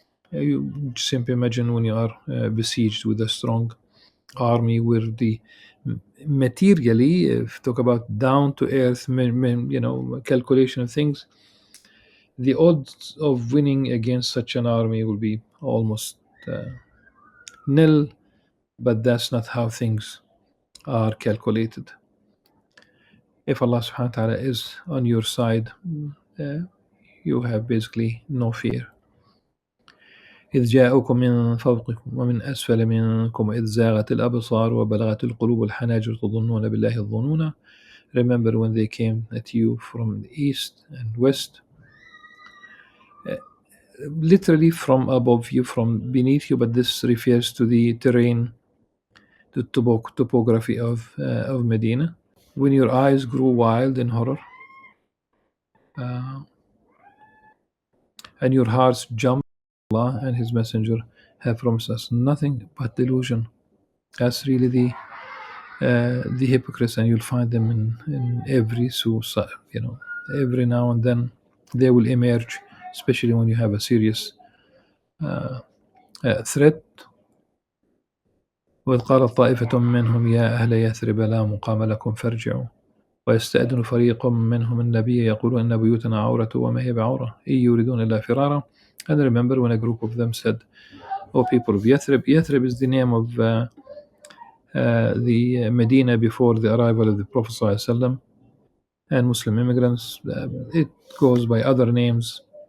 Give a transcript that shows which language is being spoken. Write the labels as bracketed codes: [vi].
[en] You simply imagine when you are besieged with a strong army, where the materially, if talk about down to earth, calculation of things, the odds of winning against such an army will be almost nil. But that's not how things are calculated. If Allah subhanahu wa ta'ala is on your side, you have basically no fear. [ar] إذ جاءكم من فوقكم ومن أسفل منكم إذ زاغت الأبصار وبلغت القلوب الحناجر تظنون بالله الظنون. [en] Remember when they came at you from the east and west, literally from above you, from beneath you, but this refers to the terrain, the topography of Medina. When your eyes grew wild in horror, and your hearts jumped, Allah and His Messenger have promised us nothing but delusion. That's really the hypocrites, and you'll find them in every suicide. Every now and then they will emerge, especially when you have a serious threat. [ar] وإذ قالت طائفة منهم يا أهل يثرب لا مقام لكم فارجعوا ويستأذن فريق منهم النبي يقولون إن بيوتنا عورة وما هي بعورة إن يريدون إلا فرارا. [en] And remember when a group of them said, O people of Yathrib. Yathrib is the name of the Medina before the arrival of the Prophet ﷺ and Muslim immigrants. It goes by other names.